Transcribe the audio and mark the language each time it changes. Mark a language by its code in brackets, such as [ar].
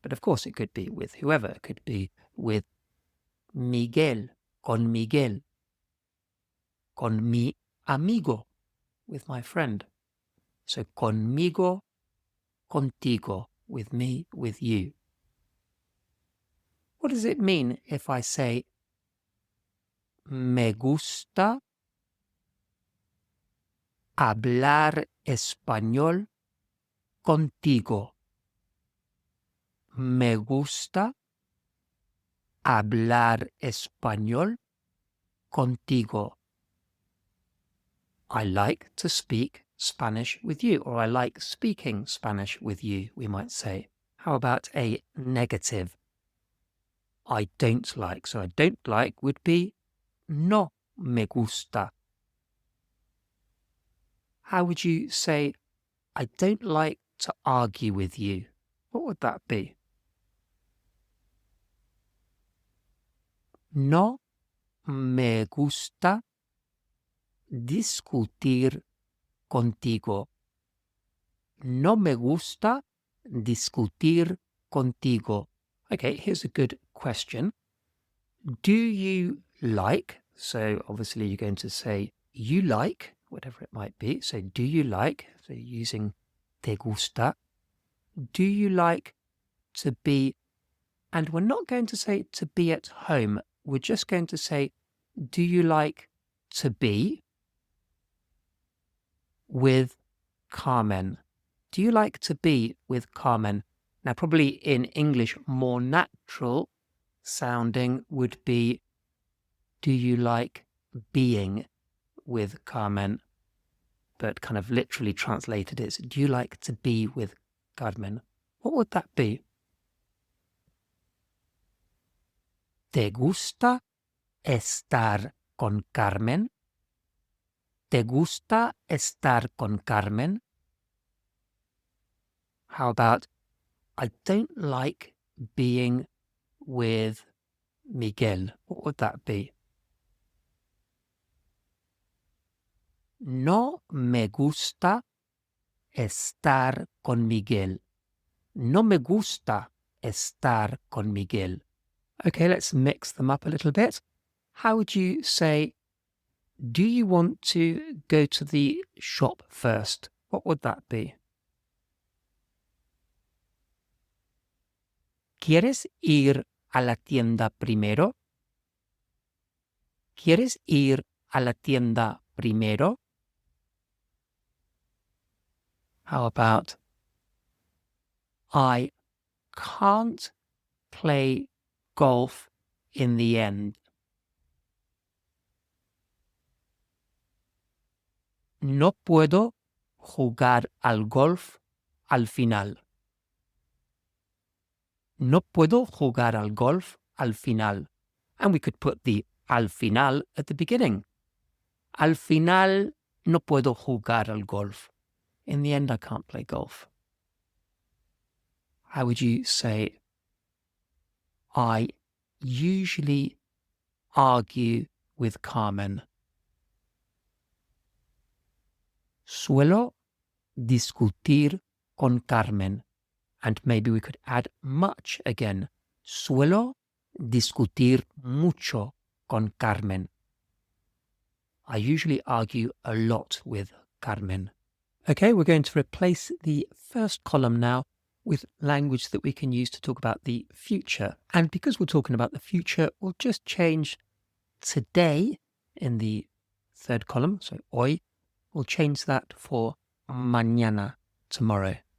[en] But of course it could be with whoever. It could be with Miguel, [es] con Miguel. Con mi amigo, [en] with my friend. So [es] conmigo, contigo, [en] with me, with you. What does it mean if I say [es] me gusta hablar español contigo? Me gusta hablar español contigo. [en] I like to speak Spanish with you, or I like speaking Spanish with you, we might say. How about a negative? I don't like. So I don't like would be [es] no me gusta. [en] How would you say I don't like to argue with you? What would that be? [es] No me gusta discutir contigo. No me gusta discutir contigo. [en] Okay, here's a good question. Do you like? So obviously you're going to say you like, whatever it might be. So do you like? So using [es] te gusta. [en] Do you like to be? And we're not going to say to be at home. We're just going to say, do you like to be with Carmen? Do you like to be with Carmen? Now, probably in English, more natural sounding would be, do you like being with Carmen? But kind of literally translated is, do you like to be with Carmen? What would that be? [es] ¿Te gusta estar con Carmen? ¿Te gusta estar con Carmen? [en] How about, I don't like being with Miguel? What would that be? [es] No me gusta estar con Miguel. No me gusta estar con Miguel. [en] Okay, let's mix them up a little bit. How would you say, do you want to go to the shop first? What would that be? [es] ¿Quieres ir a la tienda primero? ¿Quieres ir a la tienda primero? [en] How about, I can't play golf in the end. [es] No puedo jugar al golf al final. No puedo jugar al golf al final. [en] And we could put the al final at the beginning. [es] Al final no puedo jugar al golf. [en] In the end, I can't play golf. How would you say, I usually argue with Carmen? [es] Suelo discutir con Carmen. [en] And maybe we could add much again. [es] Suelo discutir mucho con Carmen. [en] I usually argue a lot with Carmen. Okay, we're going to replace the first column now with language that we can use to talk about the future. And because we're talking about the future, we'll just change today in the third column, so hoy, we'll change that for mañana, tomorrow.